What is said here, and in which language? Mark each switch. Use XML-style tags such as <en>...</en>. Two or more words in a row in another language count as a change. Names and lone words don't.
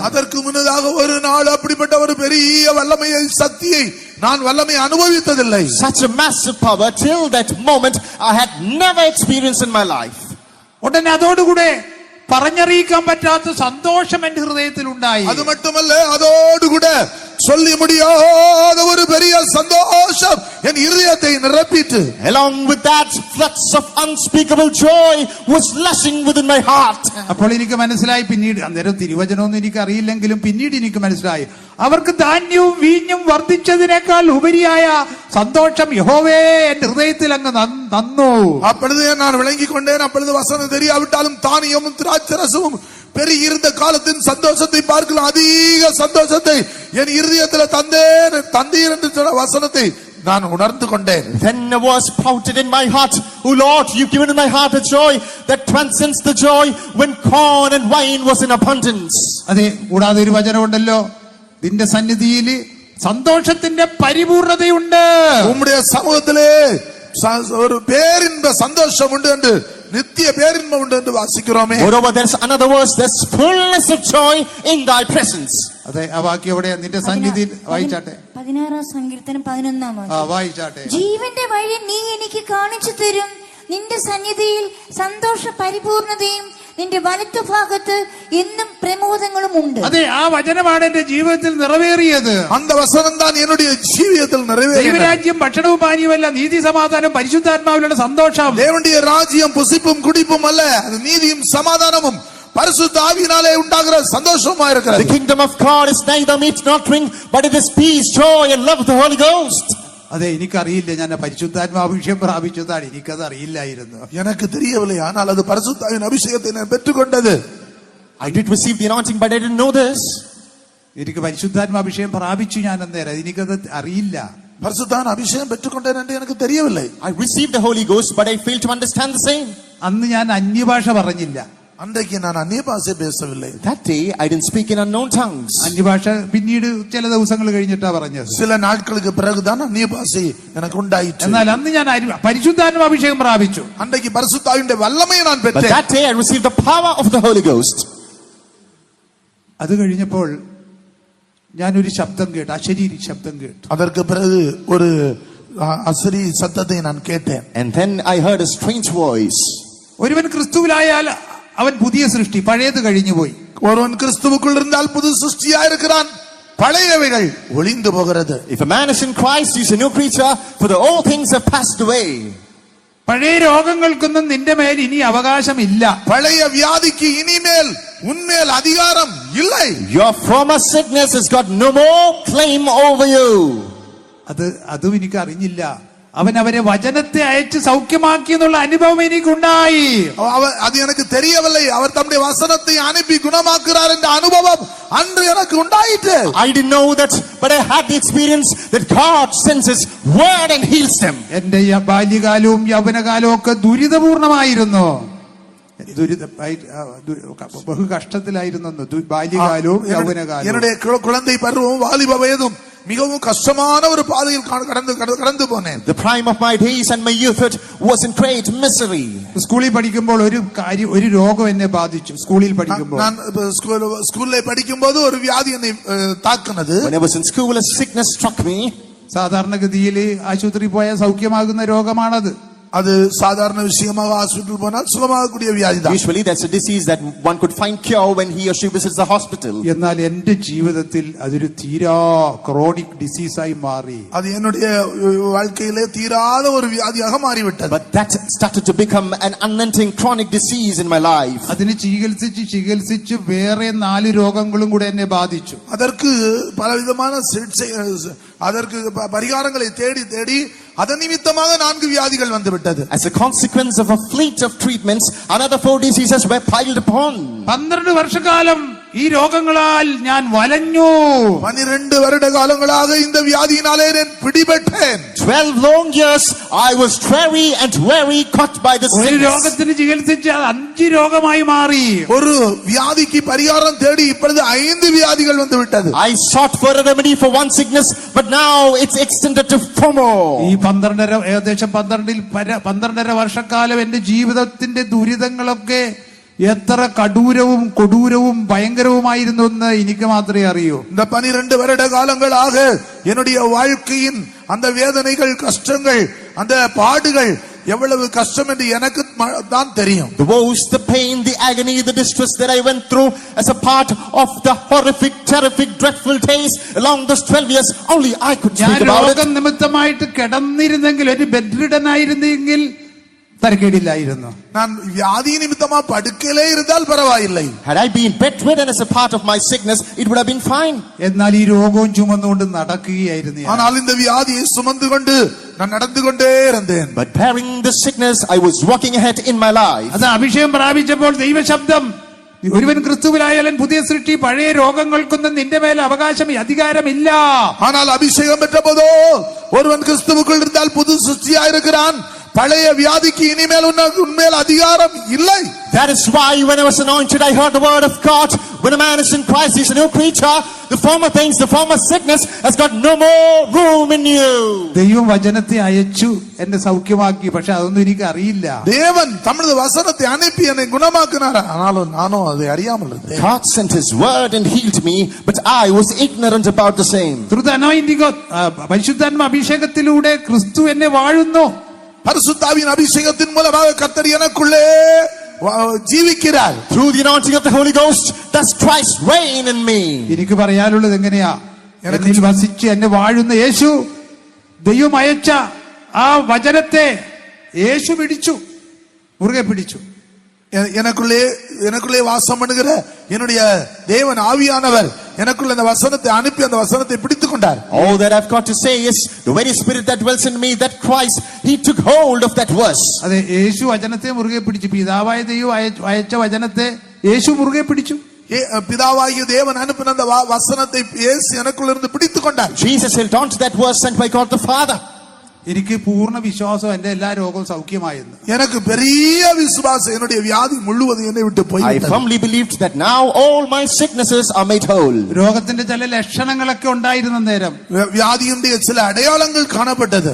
<ta>அதற்கு முன்னதாக ஒரு நாள் அப்படிப்பட்ட ஒரு பெரிய வல்லமையை சக்தியை நான் வல்லமை அனுபவித்ததில்லை.</ta> <en>Such a massive power till that moment I had never experienced in my life.</en> <ml>ഉടനെ അതോടുകൂടെ പറഞ്ഞറിയിക്കാൻ പറ്റാത്ത സന്തോഷം എന്റെ ഹൃദയത്തിൽ ഉണ്ടായി.</ml> <ta>அது மட்டுமல்ல, அதோடு கூட சொல்லி முடியாத ஒரு பெரிய சந்தோஷம் என் இதயத்தை நிரப்பிட்டு,</ta> <en>Along with that, floods of unspeakable joy was lushing within my heart.</en> <ml>അപ്പോൾ എനിക്ക് മനസ്സിലായി, പിന്നീട് അന്നേരം തിരുവചനമൊന്നും എനിക്ക് അറിയില്ലെങ്കിലും പിന്നീട് എനിക്ക് മനസ്സിലായി, അവർക്ക് ധാന്യവും വീഞ്ഞും വർദ്ധിച്ചതിനേക്കാൾ ഉപരിയായ സന്തോഷം യഹോവേ എന്റെ ഹൃദയത്തിൽ അങ്ങ് തന്നു.</ml> <ta>அப்பொழுது நான் விளங்கிக் கொண்டேன். அப்பொழுது வசனம் தெரியாவிட்டாலும் தானியமும் திராட்சரசமும் பெரிய இருந்த காலத்தின் சந்தோஷத்தை பார்க்கலாம் அதிக சந்தோஷத்தை என் இருதயத்தில் தந்தீர் என்று சொன்ன வசனத்தை நான் உணர்ந்து கொண்டேன்.</ta> <en>Then was pouted in my heart, "Oh Lord, you've given in my heart a joy that transcends the joy when corn and wine was in abundance."</en> <ml>അതെ, കൂടാതെ ഒരു വചനമുണ്ടല്ലോ, നിന്റെ സന്നിധിയിൽ സന്തോഷത്തിന്റെ പരിപൂർണതയുണ്ട്.</ml> <ta>உம்முடைய சமூகத்திலே ஒரு பேரின்ப சந்தோஷம் உண்டு என்று, நித்திய பேரின்பம் உண்டு என்று வாசிக்கிறோமே.</ta> <en>Moreover, there's another verse, there's fullness of joy in thy presence.</en> <ml>അതെ, ആ വാക്യം എവിടെ? നിന്റെ സന്നിധിയിൽ വായിച്ചാട്ടെ. 16 സങ്കീർത്തനം 11 വായിച്ചാട്ടെ. ജീവന്റെ വഴി നീ എനിക്ക് കാണിച്ചു തരും, നിന്റെ സന്നിധിയിൽ സന്തോഷ പരിപൂർണതയും നിന്റെ വലത്തുഭാഗത്ത് എന്നും പ്രമോദങ്ങളും ഉണ്ട്. അതെ, ആ വചനമാണ് എന്റെ ജീവിതത്തിൽ നിറവേറിയത്.</ml> <ta>அந்த வசனம் தான் என்னுடைய ஜீவியத்தில் நிறைவேறியது.</ta> <ml>ദൈവരാജ്യം ഭക്ഷണവും പാനീയവുമല്ല, നീതി സമാധാനം പരിശുദ്ധാത്മാവിലുള്ള സന്തോഷം.</ml> <ta>தேவனுடைய ராஜ்யம் புசிப்பும் குடிப்பும் அல்ல, அது நீதியும் சமாதானமும் பரிசுத்த ஆவியினாலே உண்டாகிற சந்தோஷமா இருக்கிறது.</ta> <en>The kingdom of God is neither meat nor drink, but it is peace, joy and love of the Holy Ghost.</en> <ml>അതെ, എനിക്കറിയില്ല, ഞാൻ പരിശുദ്ധാത്മാഭിഷേകം പ്രാപിച്ചതാണ്, എനിക്കത് അറിയില്ലായിരുന്നു.</ml> <ta>எனக்கு தெரியவில்லை, ஆனால் அது பரிசுத்தாவின் அபிஷேகத்தை நான் பெற்றுக்கொண்டது.</ta> <en>I did receive the anointing, but I didn't know this.</en> <ml>എനിക്ക് പരിശുദ്ധാത്മാഭിഷേകം പ്രാപിച്ചു ഞാൻ അന്നേരം, എനിക്കത് അറിയില്ല.</ml> <ta>பரிசுத்தாவின் அபிஷேகம் பெற்றுக்கொண்டேன் என்று எனக்கு தெரியவில்லை.</ta> <en>I received the Holy Ghost, but I failed to understand the same.</en> <ml>അന്ന് ഞാൻ അന്യഭാഷ പറഞ്ഞില്ല.</ml> <ta>அன்றைக்கு நான் அந்நிய பாஷை பேசவில்லை.</ta> <en>That day I didn't speak in unknown tongues.</en> <ml>അന്യഭാഷ പിന്നീട് ചില ദിവസങ്ങൾ കഴിഞ്ഞിട്ടാ പറഞ്ഞത്.</ml> <ta>சில நாட்களுக்கு பிறகுதான் அந்நிய பாஷை எனக்கு உண்டாயிற்று.</ta> <ml>എന്നാൽ അന്ന് ഞാൻ പരിശുദ്ധാത്മാഭിഷേകം പ്രാപിച്ചു.</ml> <ta>அன்றைக்கு பரிசுத்தாவினுடைய வல்லமையை நான்</ta> <en>But</en> <ta>பெற்றேன்.</ta> <en>that day I received the power of the Holy Ghost.</en> <ml>അത് കഴിഞ്ഞപ്പോൾ ഞാനൊരു ശബ്ദം കേട്ടു, അശരീരി ശബ്ദം കേട്ടു.</ml> <ta>அதற்கு பிறகு ஒரு அசரி சத்தத்தை நான் கேட்டேன்.</ta> <en>And then I heard a strange voice.</en> <ml>ഒരുവൻ ക്രിസ്തുവിലായാൽ അവൻ പുതിയ സൃഷ്ടി, പഴയത് കഴിഞ്ഞുപോയി.</ml> <ta>ஒருவன் கிறிஸ்துவுக்குள் இருந்தால் புது சிருஷ்டியா இருக்கிறான், பழையவைகள் ஒளிந்து போகிறது.</ta> <en>If a man is in Christ, he is a new creature, for the old things have passed away.</en> <ml>പഴയ രോഗങ്ങൾക്കൊന്നും നിന്റെ മേൽ ഇനി അവകാശമില്ല.</ml> <ta>பழைய வியாதிக்கு இனிமேல் உன்மேல் அதிகாரம் இல்லை.</ta> <en>Your former sickness has got no more claim over you.</en> <ml>അതും എനിക്ക് അറിഞ്ഞില്ല. അവൻ അവരെ വചനത്തെ അയച്ച് സൗഖ്യമാക്കി എന്നുള്ള അനുഭവം എനിക്കുണ്ടായി.</ml> <ta>அது எனக்கு தெரியவில்லை. அவர் தம்முடைய வசனத்தை அனுப்பி குணமாக்குறார் என்ற அனுபவம் அன்று எனக்கு உண்டாயிற்று.</ta> <en>I didn't know that, but I had the experience that God sends His word and heals them.</en> <ml>എന്റെ ബാല്യകാലവും യൗവനകാലവും ഒക്കെ ദുരിതപൂർണമായിരുന്നു. ബഹു കഷ്ടത്തിലായിരുന്നു ബാല്യകാലവും യൗവനകാലവും.</ml> <ta>என்னுடைய குழந்தை பருவம் வாலிப வயதும் மிகவும் கஷ்டமான ஒரு பாதையில் கடந்து போனேன்.</ta> <en>The prime of my days and my youthhood was in great misery.</en> <ml>സ്കൂളിൽ പഠിക്കുമ്പോൾ ഒരു രോഗം എന്നെ ബാധിച്ചു. സ്കൂളിൽ പഠിക്കുമ്പോൾ</ml> <ta>நான் ஸ்கூல்ல படிக்கும்போது ஒரு வியாதி என்னை தாக்குனது.</ta> <en>When I was in school, a sickness struck me.</en> <ml>സാധാരണഗതിയിൽ ആശുപത്രിയിൽ പോയാൽ സൗഖ്യമാകുന്ന രോഗമാണത്.</ml> <ta>அது சாதாரண விஷயமாக ஹாஸ்பிடல் போனால் சுகமாகக்கூடிய வியாதி தான்.</ta> <en>Usually that's a disease that one could find cure when he or she visits the hospital.</en> <ml>എന്നാൽ എന്റെ ജീവിതത്തിൽ അതൊരു തീരാ</ml> <en>chronic disease ആയി</en> <ml>മാറി.</ml> <ta>அது என்னுடைய வாழ்க்கையிலே தீராத ஒரு வியாதியாக மாறிவிட்டது.</ta> <en>But that started to become an unending chronic disease in my life.</en> <ml>അതിനെ ചികിത്സിച്ച് വേറെ 4 രോഗങ്ങളും കൂടെ എന്നെ ബാധിച്ചു.</ml> <ta>அதற்கு பலவிதமான சிகிச்சை அதற்கு பரிகாரங்களை தேடி தேடி அதன் நிமித்தமாக 4 வியாதிகள் வந்து விட்டது.</ta> <en>As a consequence of a fleet of treatments, another 4 diseases were piled upon.</en> <ml>12 വർഷക്കാലം ഈ രോഗങ്ങളാൽ ഞാൻ വലഞ്ഞു.</ml> <ta>12 வருட காலங்களாக இந்த வியாதியினாலே நான் பிடிபட்டேன்.</ta> <en>12 long years I was very caught by this</en> <ml>ഒരു</ml> <en>sickness.</en> <ml>രോഗത്തിന് ചികിത്സിച്ച് 5 രോഗമായി മാറി.</ml> <ta>ஒரு வியாதிக்கு பரிகாரம் தேடி இப்பொழுது 5 வியாதிகள் வந்து விட்டது.</ta> <en>I sought for a remedy for one sickness, but now it's extended to 4 more.</en> <ml>ഈ 12.5 വർഷക്കാലം എന്റെ ജീവിതത്തിന്റെ ദുരിതങ്ങളൊക്കെ എത്ര കടൂരവും കൊടൂരവും ഭയങ്കരവുമായിരുന്നു എന്ന് എനിക്ക് മാത്രമേ അറിയൂ.</ml> <ta>இந்த 12 வருட காலங்களாக என்னுடைய வாழ்க்கையின் அந்த வேதனைகள், கஷ்டங்கள், அந்த பாடுகள் எவ்வளவு கஷ்டம் என்று எனக்கு தான் தெரியும்.</ta> <en>The woes, the pain, the agony, the distress that I went through as a part of the horrific, terrific, dreadful days along those 12 years, only I could</en> <ml>ഞാൻ</ml> <en>speak about it.</en> <ml>രോഗം നിമിത്തമായിട്ട് കിടന്നിരുന്നെങ്കിൽ, ഒരു ബെഡ്രിഡൻ ആയിരുന്നെങ്കിൽ തരക്കേടില്ലായിരുന്നു.</ml> <ta>நான் வியாதி நிமித்தமா படுக்கையிலே இருந்தால் பரவாயில்லை.</ta> <en>Had I been bedridden as a part of my sickness, it would have been fine.</en> <ml>എന്നാൽ ഈ രോഗവും ചുമന്നുകൊണ്ട് നടക്കുകയായിരുന്നു ഞാൻ.</ml> <ta>ஆனால் இந்த வியாதியை சுமந்து கொண்டு நான் நடந்து கொண்டே இருந்தேன்.</ta> <en>But bearing the sickness, I was walking ahead in my life.</en> <ml>അത് അഭിഷേകം പ്രാപിച്ചപ്പോൾ ദൈവശബ്ദം, ഒരുവൻ ക്രിസ്തുവിലായാലും പുതിയ സൃഷ്ടി, പഴയ രോഗങ്ങൾക്കൊന്നും നിന്റെ മേൽ അവകാശം അധികാരമില്ല.</ml> <ta>ஆனால் அபிஷேகம் பெற்றபோதோ ஒருவன் கிறிஸ்துவுக்குள் இருந்தால் புது சிருஷ்டியாய் இருக்கிறான், பழைய வியாதிக்கு இனிமேல் உன்மேல் அதிகாரம் இல்லை.</ta> <en>That is why when I was anointed, I heard the word of God. When a man is in Christ, he is a new creature. The former things, the former sickness has got no more room in you.</en> <ml>ദൈവം വചനത്തെ അയച്ചു എന്നെ സൗഖ്യമാക്കി. പക്ഷെ അതൊന്നും എനിക്ക് അറിയില്ല.</ml> <ta>தேவன் தமது வசனத்தை அனுப்பி என்னை குணமாக்கினார், ஆனாலும் நானும் அதை அறியாமல் இருந்தேன்.</ta> <en>God sent his word and healed me, but I was ignorant about the same. Through the anointing of</en> <ml>പരിശുദ്ധാത്മ അഭിഷേകത്തിലൂടെ ക്രിസ്തു എന്നെ വാഴുന്നു.</ml> <ta>பரிசுத்தாவின் அபிஷேகத்தின் மூலமாக கர்த்தர் எனக்குள்ளே ജീവിக்கிறார்.</ta> <en>Through the anointing of the Holy Ghost, does Christ reign in me.</en> <ml>എനിക്ക് പറയാനുള്ളത് എങ്ങനെയാ, എന്നിൽ വസിച്ച് എന്നെ വാഴുന്ന യേശു, ദൈവം അയച്ച ആ വചനത്തെ യേശു പിടിച്ചു, മുറുകെ പിടിച്ചു.</ml> <ta>எனக்குள்ளே வாசம் பண்ணுகிற என்னுடைய தேவன் ஆவியானவர் எனக்குள்ள அந்த வசனத்தை அனுப்பி அந்த வசனத்தை பிடித்துக் கொண்டார்.</ta> <en>All that I've got to say is the very spirit that dwells in me, that Christ, he took hold of that verse.</en> <ml>അതെ, യേശു വചനത്തെ മുറുകെ പിടിച്ചു. പിതാവായ ദൈവം അയച്ച വചനത്തെ യേശു മുറുകെ പിടിച്ചു.</ml> <ta>பிதாவாகிய தேவன் அனுப்பின அந்த வசனத்தை இயேசு எனக்குள்ள இருந்து பிடித்துக் கொண்டார்.</ta> <en>Jesus held on to that verse sent by God the Father.</en> <ml>എനിക്ക് പൂർണ്ണ വിശ്വാസം എന്റെ എല്ലാ രോഗവും സൗഖ്യമായെന്ന്.</ml> <ta>எனக்கு பெரிய விசுவாசம் என்னுடைய வியாதி முழுவதும் என்னை விட்டு போய்</ta> <en>I firmly believed that now all my sicknesses are made whole.</en> <ml>രോഗത്തിന്റെ ചില ലക്ഷണങ്ങളൊക്കെ ഉണ്ടായിരുന്ന നേരം,</ml> <ta>வியாதியுடைய சில அடையாளங்கள் காணப்பட்டது.</ta>